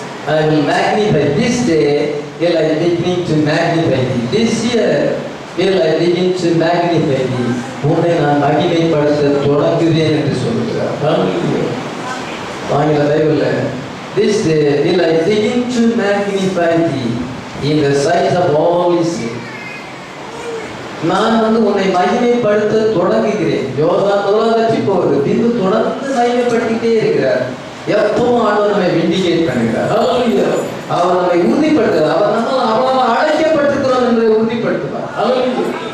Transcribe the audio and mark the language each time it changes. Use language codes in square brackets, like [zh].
[en] I will magnify this day will I begin to magnify thee. This year will I begin to magnify thee. [ta] உன்னை நான் மகிமைப்படுத்த தொடங்குவேன் என்று சொல்கிறார். ஆங்கில பைபிள்ல [en] this day will I begin to magnify thee in the sight of all Israel. [ta] நான் வந்து உன்னை மகிமைப்படுத்த தொடங்குகிறேன். யோர்தான் முதல்ல வச்சு போகுது, பின்பு தொடர்ந்து மகிமைப்படுத்திட்டே இருக்கிறார். எப்பவும் ஆண்டவர் நம்மை விண்டிகேட் பண்ணுகிறார். ஹல்லேலூயா. அவர் நம்மை உறுதிப்படுத்துகிறார். அவர் நம்ம அழைக்கப்பட்டிருக்கிறோம் என்று உறுதிப்படுத்துவார். ஹல்லேலூயா.